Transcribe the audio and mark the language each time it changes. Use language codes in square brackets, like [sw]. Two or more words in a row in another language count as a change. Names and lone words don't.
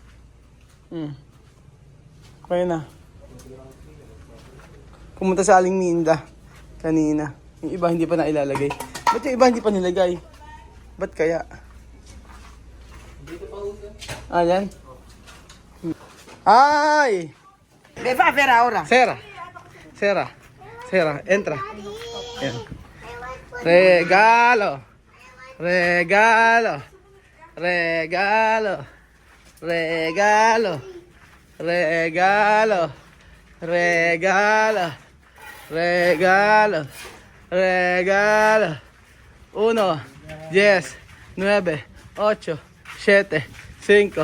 [tl] Okay na. Pumunta sa Aling Minda kanina. Yung iba hindi pa nailalagay. Ba't yung iba hindi pa nilagay? Ba't kaya? Ayan. Ay! [es] Me va a ver ahora. Sera, entra. Ayan. Regalo. Uno, 10, 9, 8, 7, 5.